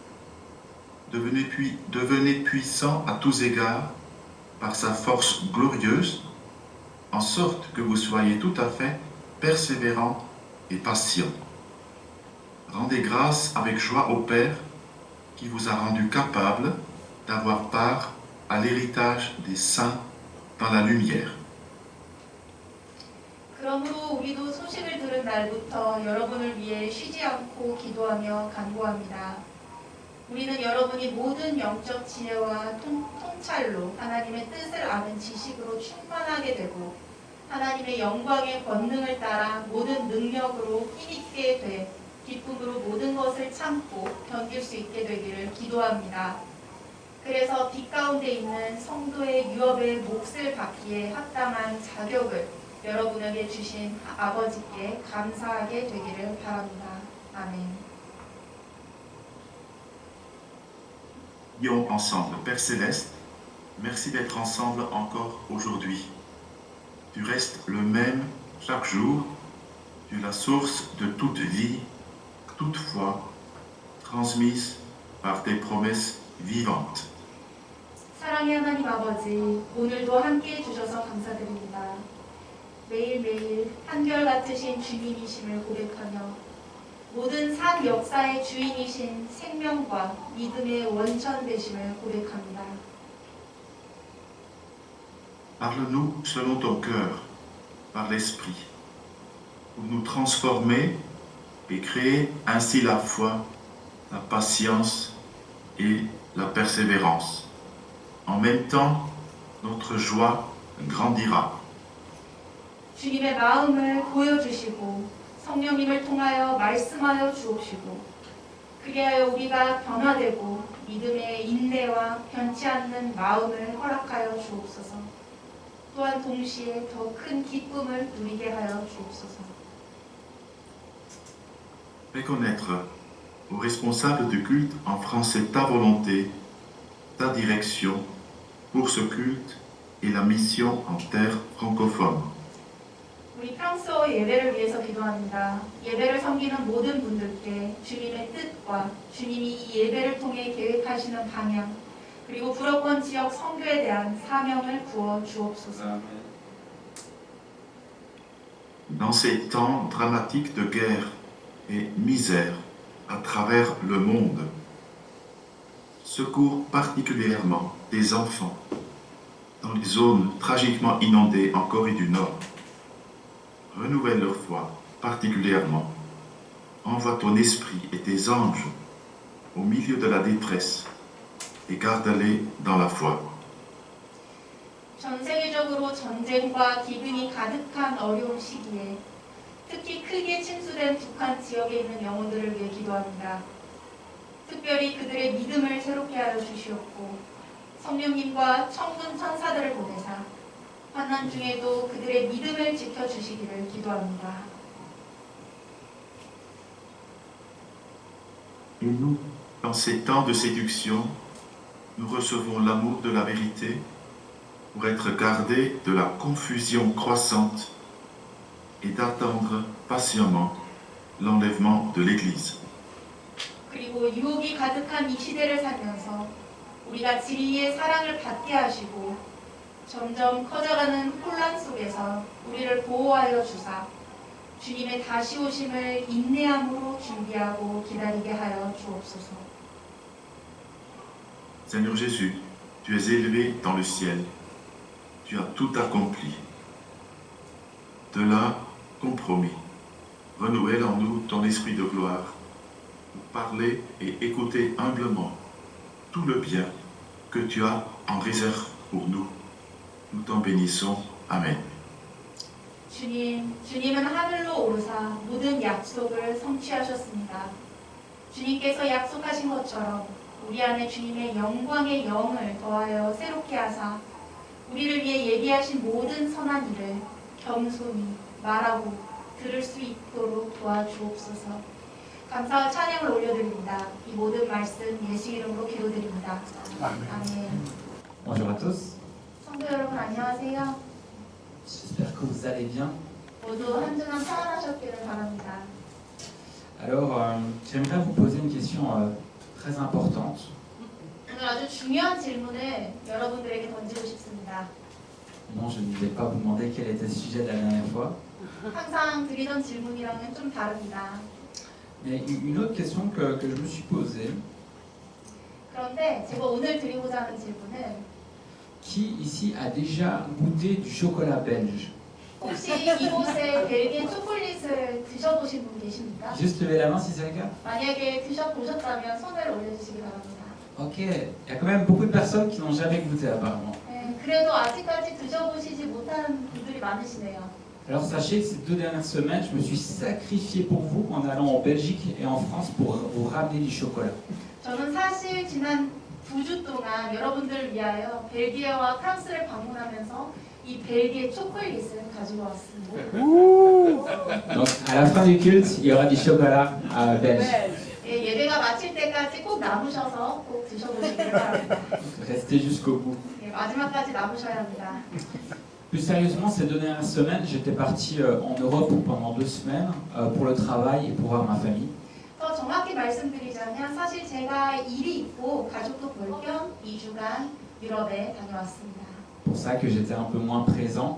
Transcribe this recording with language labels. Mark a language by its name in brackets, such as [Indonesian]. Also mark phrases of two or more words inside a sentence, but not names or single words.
[French] Devenez puissants à tous égards par sa force glorieuse, en sorte que vous soyez tout à fait persévérants et patient. Rendez grâce avec joie au Père qui vous a rendu capable d'avoir part à l'héritage des saints dans la lumière. [Korean] 그러므로 우리도 소식을 들은 날부터 여러분을 위해 쉬지 않고 기도하며 간구합니다. 우리는 여러분이 모든 영적 지혜와 통찰로 하나님의 뜻을 아는 지식으로 충만하게 되고 하나님의 영광의 권능을 따라 모든 능력으로 힘있게 돼 기쁨으로 모든 것을 참고 견딜 수 있게 되기를 기도합니다. 그래서 빛 가운데 있는 성도의 유업의 몫을 받기에 합당한 자격을 여러분에게 주신 아버지께 감사하게 되기를 바랍니다. 아멘. [French] Prions ensemble. Père Céleste, merci d'être ensemble encore aujourd'hui. Tu restes le même chaque jour. Tu es la source de toute vie, toute foi, transmise par tes promesses vivantes. [Korean] 사랑의 하나님 아버지, 오늘도 함께해 주셔서 감사드립니다. 매일매일 한결같으신 주님이심을 고백하며 모든 산 역사의 주인이신 생명과 믿음의 원천 되심을 고백합니다. [French] Parle-nous selon ton cœur, par l'Esprit, pour nous transformer et créer ainsi la foi, la patience et la persévérance. En même temps, notre joie grandira. [Korean] 주님의 마음을 보여주시고 성령님을 통하여 말씀하여 주옵시고 그리하여 우리가 변화되고 믿음의 인내와 변치 않는 마음을 허락하여 주옵소서. 또한 동시에 더 큰 기쁨을 누리게 하여 주옵소서. [French] Fais connaître aux responsables du culte en français ta volonté, ta direction pour ce culte et la mission en terre francophone. [Korean] 우리 평소 예배를 위해서 기도합니다. 예배를 섬기는 모든 분들께 주님의 뜻과 주님이 이 예배를 통해 계획하시는 방향 그리고 불어권 지역 선교에 대한 사명을 부어 주옵소서. [French] Dans ces temps dramatiques de guerre et misère à travers le monde, secours particulièrement des enfants dans les zones tragiquement inondées en Corée du Nord. Renouvelle leur foi particulièrement. Envoie ton esprit et tes anges au milieu de la détresse et garde-les dans la foi. [Korean] 전 세계적으로 전쟁과 기근이 가득한 어려운 시기에 특히 크게 침수된 북한 지역에 있는 영혼들을 위해 기도합니다. 특별히 그들의 믿음을 새롭게 하여 주시옵고 성령님과 천군 천사들을 보내사 환난 중에도 그들의 믿음을 지켜주시기를 기도합니다. [French] Et nous, dans ces temps de séduction, nous recevons l'amour de la vérité pour être gardés de la confusion croissante et d'attendre patiemment l'enlèvement de l'Église. [Korean] 그리고 유혹이 가득한 이 시대를 살면서 우리가 진리의 사랑을 받게 하시고 점점 커져가는 혼란 속에서 우리를 보호하여 주사 주님의 다시 오심을 인내함으로 준비하고 기다리게 하여 주옵소서. [French] Seigneur Jésus, tu es élevé dans le ciel. Tu as tout accompli. De là, ton promis. Renouvelle en nous ton esprit de gloire pour parler et écouter humblement tout le bien que tu as en réserve pour nous. Nous t'en bénissons. Amen. [Korean] 주님은 하늘로 오르사 모든 약속을 성취하셨습니다. 주님께서 약속하신 것처럼 우리 안에 주님의 영광의 영을 더하여 새롭게 하사 우리를 위해 예비하신 모든 선한 일을 겸손히 말하고 들을 수 있도록 도와주옵소서. 감사와 찬양을 올려드립니다. 이 모든 말씀 예수 이름으로 기도드립니다. 아멘. [French] Bonjour à tous, [Korean] 성도 여러분 안녕하세요. [French] j'espère que vous allez bien. [Korean] 모두 한 주간 평안하셨기를 바랍니다. [French] Alors, j'aimerais vous poser une question très importante. [Korean] 오늘 아주 중요한 질문을 여러분들에게 던지고 싶습니다. [French] Non, je ne vais pas vous demander quel était le sujet de la dernière fois. [Korean] 항상 드리던 질문이랑은 좀 다릅니다. [French] Mais une autre question que je me suis posée, [Korean] 그런데 제가 오늘 드리고자 하는 질문은 [French] qui ici a déjà goûté du chocolat belge? [Korean] 혹시 이곳에 벨기에 초콜릿을 드셔보신 분 계십니까? [French] Juste lever la main si c'est le cas. [Korean] 만약에 드셔보셨다면 손을 올려주시기 바랍니다. [French] Ok, il y a quand même beaucoup de personnes qui n'ont jamais goûté apparemment. [Korean] 네, 그래도 아직까지 드셔보시지 못한 분들이 많으시네요. [French] Alors sachez que ces 2 dernières semaines, je me suis sacrifié pour vous en allant en Belgique et en France pour vous ramener du chocolat. [Korean] 저는 사실 지난 2주 동안 여러분들을 위하여 벨기에와 프랑스를 방문하면서 이 벨기에 초콜릿을 가지고 왔습니다. [French] Donc à la fin du culte, il y aura du chocolat belge. [Korean] 예, 예배가 마칠 때까지 꼭 남으셔서 꼭 드셔보시길 바랍니다. [French] Restez jusqu'au bout. [Korean] 예, 마지막까지 남으셔야 합니다. [French] Plus sérieusement, ces 2 dernières semaines, j'étais parti en Europe pendant 2 semaines pour le travail et pour voir ma famille. [Korean] 더 정확히 말씀드리자면 사실 제가 일이 있고 가족도 볼 겸 2주간 유럽에 다녀왔습니다. [French] Pour ça que j'étais un peu moins présent.